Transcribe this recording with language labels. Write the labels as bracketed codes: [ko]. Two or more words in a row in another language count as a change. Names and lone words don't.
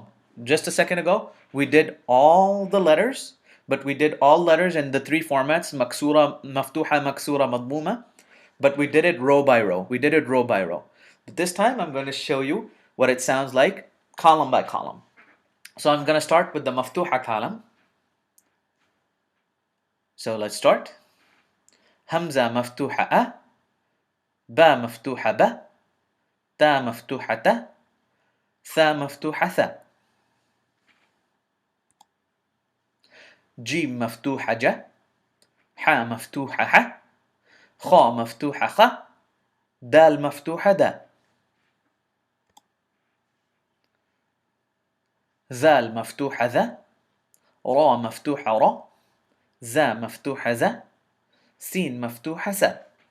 [en] Just a second ago, we did all the letters, but we did all letters in the three formats, [ar] مكسورة، مفتوحة، مكسورة، مضمومة, [en] but we did it row by row. We did it row by row. But this time I'm going to show you what it sounds like column by column. So I'm going to start with the maftuha column. So let's start. [ar] همزة مفتوحة أ، با مفتوحة ب، تا مفتوحة ت, ثا مفتوحة ث. جيم مفتوحة جا، حا مفتوحة ح، خا مفتوحة خ، دال مفتوحة دا. زال مفتوحة ذا، را مفتوحة را، زا مفتوحة زا، سين مفتوحة سا.